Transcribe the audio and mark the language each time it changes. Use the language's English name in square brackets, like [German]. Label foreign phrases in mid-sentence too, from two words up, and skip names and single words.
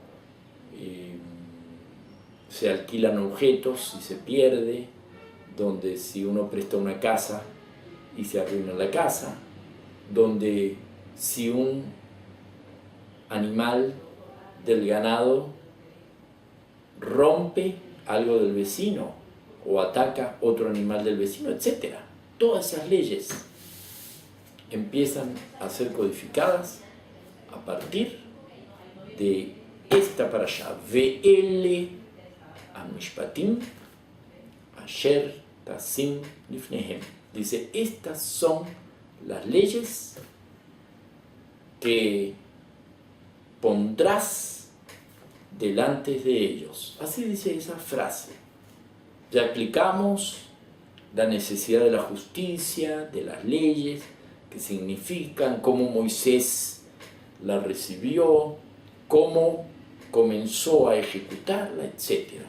[Spanish] se alquilan objetos y se pierde, donde si uno presta una casa y se arruina la casa, donde si un animal del ganado rompe algo del vecino o ataca otro animal del vecino, etc. Todas esas leyes empiezan a ser codificadas a partir de esta parashá. [Hebrew] ואלה המשפטים אשר תשים לפניהם. [Spanish] Dice, estas son las leyes que pondrás delante de ellos. Así dice esa frase. Ya explicamos la necesidad de la justicia, de las leyes, qué significan, cómo Moisés la recibió, cómo comenzó a ejecutarla, etc.